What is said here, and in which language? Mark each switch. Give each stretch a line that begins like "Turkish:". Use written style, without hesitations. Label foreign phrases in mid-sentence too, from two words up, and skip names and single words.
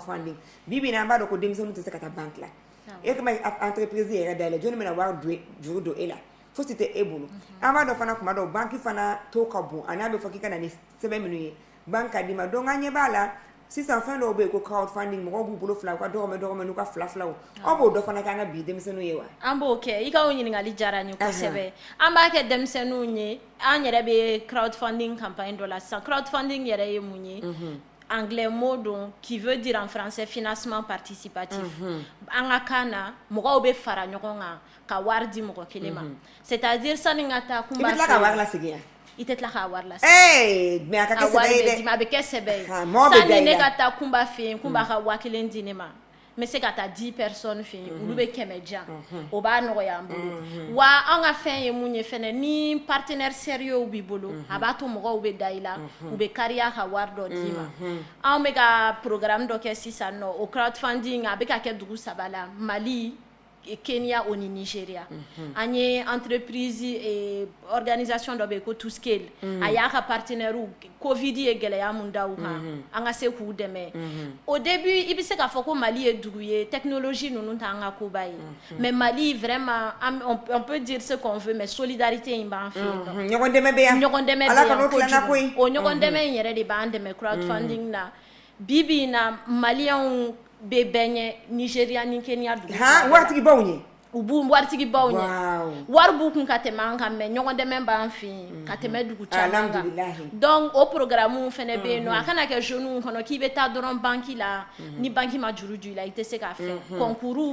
Bambara: bi bi na an b'a dɔn ko denmisɛnninw tɛ se ka taa banque la e kama entreprise yɛrɛ dayɛlɛ jɔnni bɛna wari juru don e la fosi tɛ e bolo an b'a dɔn fana kuma dɔw banque fana to ka bon a n'a bɛ fɔ k'i ka na ni sɛbɛn minnu ye banque ka di ma donc an ɲɛ b'a la sisan fɛn dɔw bɛ yen ko crowdfunding mɔgɔw b'u bolo fila u ka dɔgɔmɛ n'u ka filaw aw b'o dɔ fana kɛ an ka bi denmisɛnninw ye wa an b'o kɛ i ka o ɲininkali diyara n ye kosɛbɛ an b'a kɛ denmisɛnninw ye an yɛrɛ bɛ crowdfunding campagne dɔ la sisan crowdfunding yɛrɛ ye mun ye anglais mot don
French: qui veut dire en français financement participatif
Bambara: an ka kan na mɔgɔw bɛ fara ɲɔgɔn kan ka wari di mɔgɔ kelen ma
French: c'est-à-dire
Bambara: sani ka taa kun b'a fɛ i bɛ tila ka wari lasegin i tɛ tila k'a wari lase mais a ka kɛ sɛbɛ ye dɛ a bɛ kɛ sɛbɛ ye sani ne ka taa kun b'a fɛ yen kun b'a ka 1000 di ne ma n bɛ se ka taa 10 personnes fɛ yen olu bɛ 100 jan o b'a nɔgɔya an bolo wa an ka fɛn ye mun ye fɛnɛ ni
French: partenaire sérieux
Bambara: b'i bolo a b'a to mɔgɔw bɛ da i la u bɛ kariya ka wari dɔ d'i ma anw bɛ ka programme dɔ kɛ sisan nɔ o crowdfunding a bɛ ka kɛ dugu 3 la Mali Kenya ou Nigeria. An ye
French: entreprise et organisation
Bambara: dɔ bɛ ko
English: to scale
Bambara: a y'a ka partenaire Covid ye gɛlɛya mun da u kan an ka se k'u dɛmɛ
French: au début
Bambara: i bɛ se k'a fɔ ko Mali ye dugu ye technologie ninnu t'an ka koba ye
French: mais Mali vraiment on peut dire ce qu'on veut mais solidarité
Bambara: in b'an fɛ yen nɔ ɲɔgɔn dɛmɛ bɛ yan Ala ka n'o tilanna koyi o ɲɔgɔn dɛmɛ in yɛrɛ de b'an dɛmɛ crowdfunding na bi na Maliyɛnw bɛ bɛn ɲɛ Nigeria ni Kenya dugu waritigibaw ɲɛ u b'u waritigibaw ɲɛ wari b'u kun ka tɛmɛ an kan mais ɲɔgɔn dɛmɛ b'an fɛ yen ka tɛmɛ dugu caman kan donc o programme fɛnɛ bɛ yen nɔ a kana kɛ jeunes kɔnɔ k'i bɛ taa dɔrɔn banque la ni banque ma juru ju i la i tɛ se k'a fɛ concours bɛ yen